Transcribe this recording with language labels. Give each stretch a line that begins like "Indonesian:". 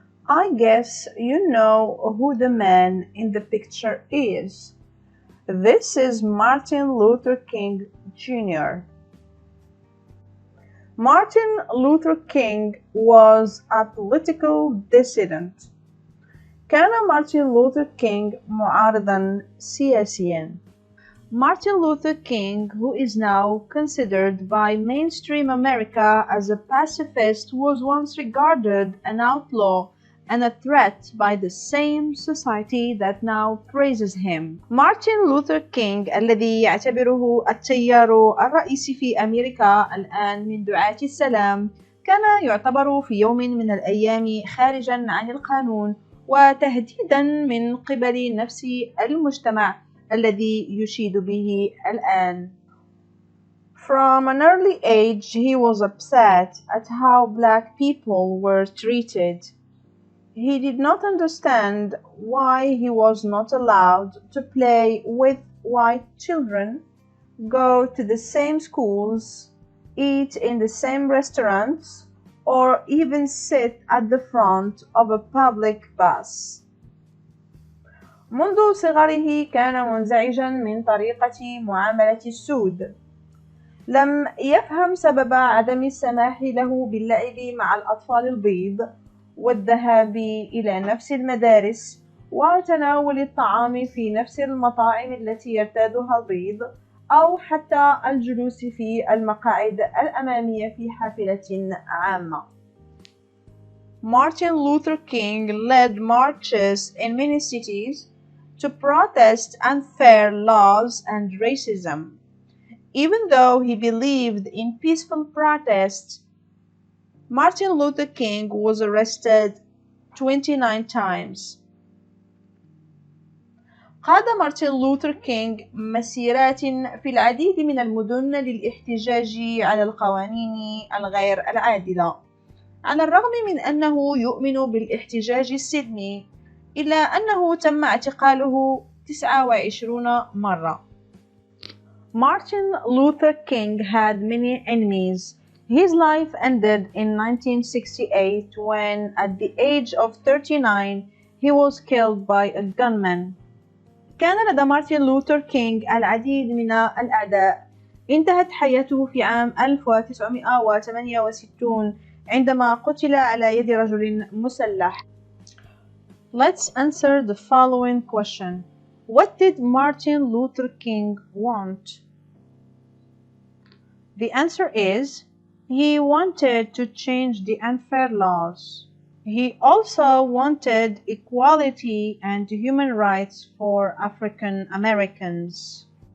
English: I guess you know who the man in the picture is. This is Martin Luther King Jr. Martin Luther King was a political dissident.
Arabic: كان مارتن لوثر كينغ معارضا سياسيا.
English: Martin Luther King, who is now considered by mainstream America as a pacifist, was once regarded an outlaw and a threat by the same society that now praises him.
Arabic: Martin Luther King الذي يعتبره التيار الرئيسي في أمريكا الآن من دعاة السلام، كان يعتبر في يوم من الأيام خارجا عن القانون وتهديدا من قبل نفس المجتمع الذي يشيد به الآن.
English: From an early age, he was upset at how black people were treated. He did not understand why he was not allowed to play with white children, go to the same schools, eat in the same restaurants, or even sit at the front of a public bus.
Arabic: منذ صغره كان منزعجا من طريقة معاملة السود. لم يفهم سبب عدم السماح له باللعب مع الأطفال البيض والذهاب إلى نفس المدارس وتناول الطعام في نفس المطاعم التي يرتادها البيض أو حتى الجلوس في المقاعد الأمامية في حافلة عامة.
English: Martin Luther King led marches in many cities to protest unfair laws and racism. Even though he believed in peaceful protest, Martin Luther King was arrested 29 times.
Arabic: قاد مارتن لوثر كينغ مسيرات في العديد من المدن للاحتجاج على القوانين الغير العادلة. على الرغم من أنه يؤمن بالاحتجاج السلمي، إلا أنه تم اعتقاله 29 مرة.
English: Martin Luther King had many enemies. His life ended in 1968 when, at the age of 39, he was killed by a gunman.
Arabic: كان لدى مارتن لوثر كينغ العديد من الأعداء. انتهت حياته في عام 1968 عندما قتل على يد رجل مسلح.
English: Let's answer the following question. What did Martin Luther King want? The answer is, he wanted to change the unfair laws. He also wanted equality and human rights for African Americans.